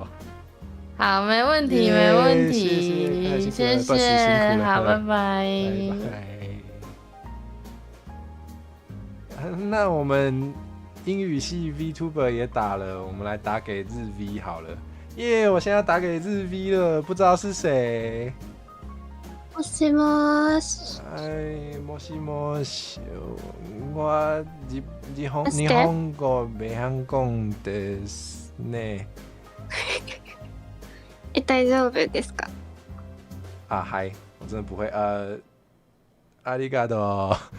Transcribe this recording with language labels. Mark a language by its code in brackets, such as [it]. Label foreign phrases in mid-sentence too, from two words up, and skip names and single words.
[zh] 好，没问题，没问题，谢谢，好，拜拜。那我们英语系 VTuber 也打了，我们来打给日 V 好了。耶！我现在要打给日 V 了，不知道是谁。 [ja] もしもし。もしもし。我日本語未肯講ですね。大丈夫ですか？ [zh] 嗨，我真的不会。ありがとう。